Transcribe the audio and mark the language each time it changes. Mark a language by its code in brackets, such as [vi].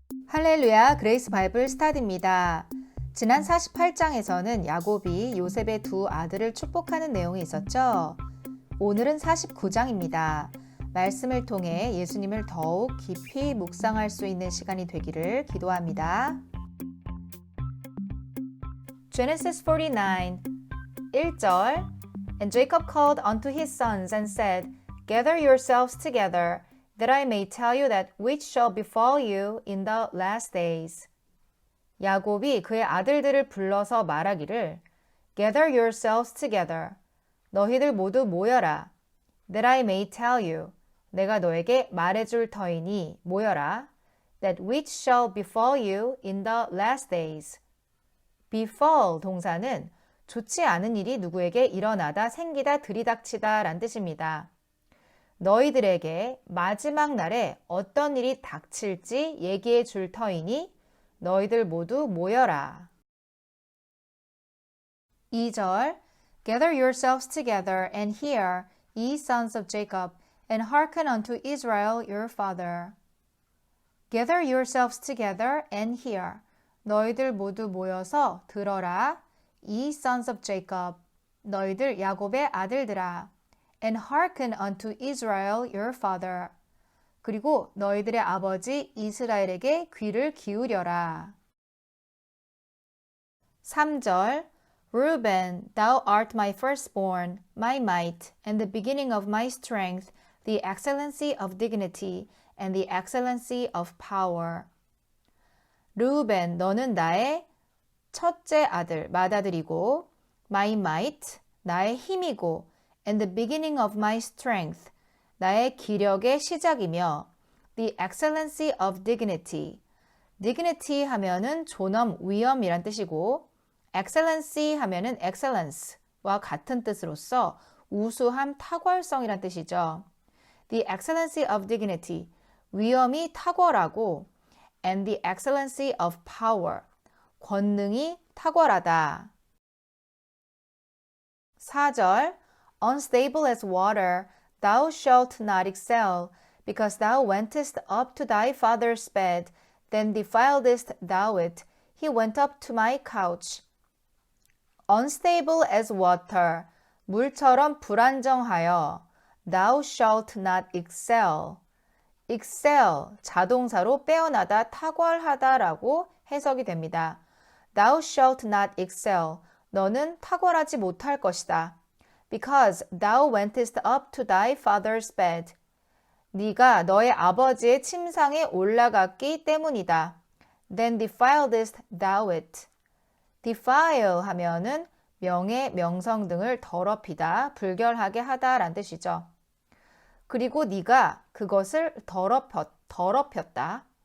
[ko] 할렐루야, 그레이스 바이블 스타디입니다. 지난 48장에서는 야곱이 요셉의 두 아들을 축복하는 내용이 있었죠. 오늘은 49장입니다. 말씀을 통해 예수님을 더욱 깊이 묵상할 수 있는 시간이 되기를 기도합니다. [en] Genesis 49, 1절 And Jacob called unto his sons and said, Gather yourselves together, that I may tell you that which shall befall you in the last days. [ko] 야곱이 그의 아들들을 불러서 말하기를 [en] Gather yourselves together. [ko] 너희들 모두 모여라. [en] That I may tell you. [ko] 내가 너에게 말해줄 터이니 모여라. [en] That which shall befall you in the last days. [ko] befall 동사는 좋지 않은 일이 누구에게 일어나다, 생기다, 들이닥치다 란 뜻입니다. 너희들에게 마지막 날에 어떤 일이 닥칠지 얘기해 줄 터이니 너희들 모두 모여라. [en] 2절 Gather yourselves together and hear, ye sons of Jacob, and hearken unto Israel your father. Gather yourselves together and hear. [ko] 너희들 모두 모여서 들어라. [en] Ye sons of Jacob, [ko] 너희들 야곱의 아들들아. [en] And hearken unto Israel your father. [ko] 그리고 너희들의 아버지 이스라엘에게 귀를 기울여라. [en] 3절 Reuben, thou art my firstborn, my might, and the beginning of my strength, the excellency of dignity, and the excellency of power. [ko] 르우벤, 너는 나의 첫째 아들, 맏아들이고, [en] my might, [ko] 나의 힘이고, [en] and the beginning of my strength, [ko] 나의 기력의 시작이며, [en] the excellency of dignity. [ko] dignity 하면은 존엄, 위엄이란 뜻이고, excellency 하면은 excellence와 같은 뜻으로서 우수함, 탁월성이란 뜻이죠. [en] the excellency of dignity, [ko] 위엄이 탁월하고, [en] and the excellency of power, [ko] 권능이 탁월하다. [en] 4절 Unstable as water, thou shalt not excel, because thou wentest up to thy father's bed, then defiledst thou it. He went up to my couch. Unstable as water, [ko] 물처럼 불안정하여, [en] thou shalt not excel. [ko] excel, 자동사로 빼어나다, 탁월하다라고 해석이 됩니다. [en] Thou shalt not excel, [ko] 너는 탁월하지 못할 것이다. [en] Because thou wentest up to thy father's bed. [ko] 네가 너의 아버지의 침상에 올라갔기 때문이다. [en] Then defiledst thou it. [ko] defile 하면은 명예, 명성 등을 더럽히다, 불결하게 하다라는 뜻이죠. 그리고 네가 그것을 더럽혔다.